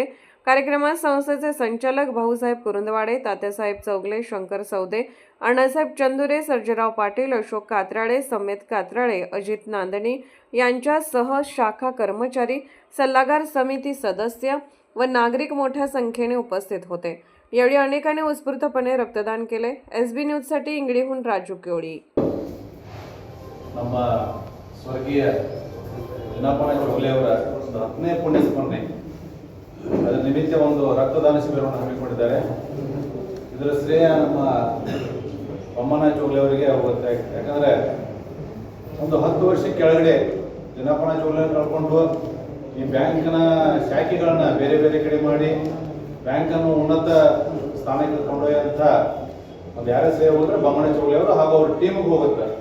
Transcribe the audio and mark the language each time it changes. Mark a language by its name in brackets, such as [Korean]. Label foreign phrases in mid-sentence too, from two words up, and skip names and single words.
[Marathi] कार्यक्रमात संस्थेचे संचालक भाऊसाहेब कुरुंदवाडे, तात्यासाहेब चौगले, शंकर सौदे, अण्णासाहेब चंदुरे, सर्जेराव पाटील, अशोक कात्राळे, समेत कात्राळे, अजित नांदणी यांच्यासह शाखा कर्मचारी, सल्लागार समिती सदस्य व नागरिक मोठ्या संख्येने उपस्थित होते. यावेळी अनेकांनी उत्स्फूर्तपणे रक्तदान केले. SB न्यूजसाठी इंगळीहून राजू केवडी. [Kannada] ನಮ್ಮ ಸ್ವರ್ಗೀಯ ಜಿನಾಪಣ್ಣ ಚೌಗಲೆ ಅವರ 10ನೇ ಪುಣ್ಯಸ್ಮರಣೆ ಅದರ ನಿಮಿತ್ತ ಒಂದು ರಕ್ತದಾನ ಶಿಬಿರವನ್ನು ಹಮ್ಮಿಕೊಂಡಿದ್ದಾರೆ. ಇದರ ಶ್ರೇಯ ನಮ್ಮ ಬೊಮ್ಮಣ್ಣ ಚೌಗಲೆ ಅವರಿಗೆ ಹೋಗುತ್ತೆ. ಯಾಕಂದರೆ ಒಂದು 10 ವರ್ಷ ಕೆಳಗಡೆ ಜಿನಾಪಣ್ಣ ಚೌಗಲೆ ಕಳ್ಕೊಂಡು ಈ ಬ್ಯಾಂಕ್ನ ಶಾಖೆಗಳನ್ನ ಬೇರೆ ಬೇರೆ ಕಡೆ ಮಾಡಿ ಬ್ಯಾಂಕನ್ನು ಉನ್ನತ ಸ್ಥಾನಕ್ಕೆ ಕೊಂಡೊಯ್ಯುವಂಥ ಒಂದು ಯಾರೇ ಸೇವೆ ಹೋದ್ರೆ ಬೊಮ್ಮಣ್ಣ ಚೌಗಲೆ ಅವರು ಹಾಗೂ ಅವ್ರ ಟೀಮಿಗೆ ಹೋಗುತ್ತೆ.